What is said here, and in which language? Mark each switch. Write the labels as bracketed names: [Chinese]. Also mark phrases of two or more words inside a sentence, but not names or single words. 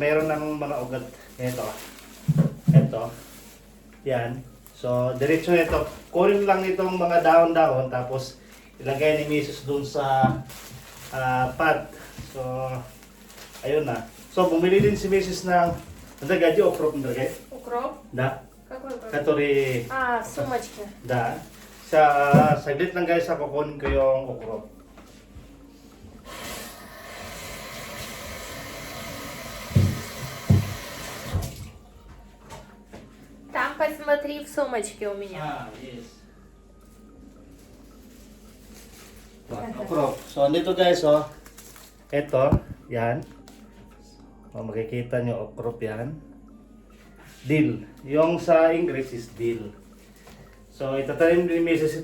[Filipino] mayroon ng mga ugat. Ito. Ito. Yan. So, diretso nito. Kunin lang itong mga dahon-dahon tapos ilagay ni Mrs. dun sa pot. So, ayun na. So, bumili din si Mrs. ng [Russian] надо окроп надо. Укроп? Да. Какой укроп? Который А, в сумочке. да. [Filipino] Saglit lang guys, kukunin ko yung okroп. [Russian] Там посмотри в сумочке у меня. [English] Yes. Okroп. [Filipino] So, andito guys, oh. Ito, yan. O, makikita nyo, okroп yan. Dill. Yung sa English is dill. So, itatanim din ni Mrs.